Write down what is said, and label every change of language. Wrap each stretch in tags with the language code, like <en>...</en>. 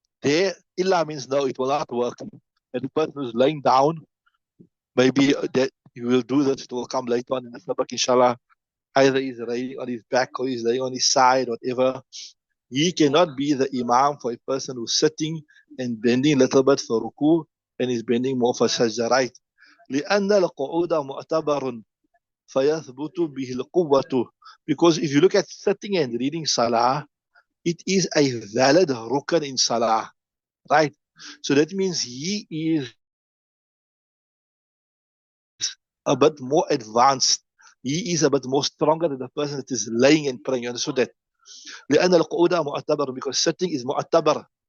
<en>There, illa means no, it will not work. And the person who's laying down, maybe that you will do this, it will come later on in the sabak, inshallah. Either he's laying on his back or he's laying on his side, whatever. He cannot be the imam for a person who's sitting and bending a little bit for ruku and is bending more for sajda, right?</en> <ar>لأن القعود معتبر فيثبت به القوة.</ar> <en>Because if you look at sitting and reading salah, it is a valid rukn in salah, right? So that means he is a bit more advanced. He is a bit more stronger than the person that is laying and praying. You understood that?</en> <ar>لأن القعود معتبر,</ar> <en>because sitting is</en> <ar>معتبر.</ar>